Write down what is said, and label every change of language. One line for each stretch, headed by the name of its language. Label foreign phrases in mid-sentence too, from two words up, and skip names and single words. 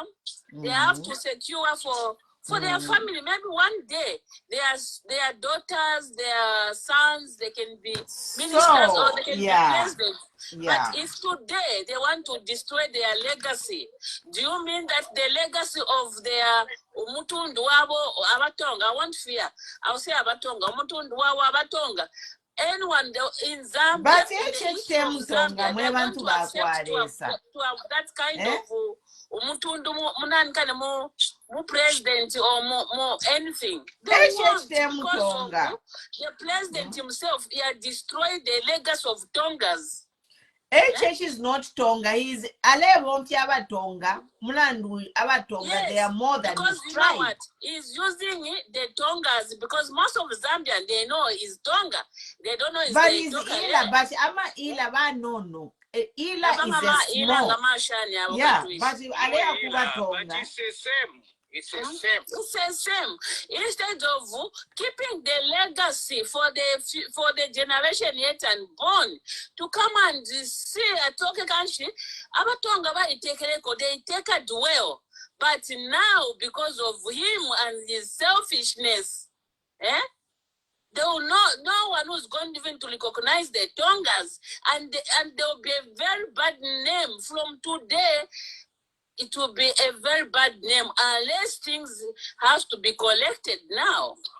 English: They have to secure for their family. Maybe one day their daughters, their sons, they can be ministers or they can be presidents. But if today they want to destroy their legacy, do you mean that the legacy of their
Bemba: Umutundu wabo abatonga,
English: I won't fear. I'll say
Bemba: abatonga, Umutundu wabo abatonga.
English: Anyone in Zambia, but in the history of Zambia, they're going to accept to have that kind of
Bemba: umutundu mu
English: president or mu anything. They won't, because of the president himself. He had destroyed the legacy of Tongas. HH is not Tonga. He's Tonga.
Bemba: Mulandu Abatonga.
English: Yes, they are more than his tribe. You know what? He's using the Tongas because most of Zambian they know is Tonga. They don't know. But he's Ila. But
Bemba: Ama Ila ba
English: no. Ila is a small. Yeah, but it's the same. It's the same. It's the same. Instead of keeping the legacy for the generation yet unborn to come and see a talk country,
Bemba: abatonga ba itekereko,
English: they take a dwell. But now, because of him and his selfishness, no one who's going even to recognize the Tongas, and there will be a very bad name from today. It will be a very bad name unless things has to be collected now.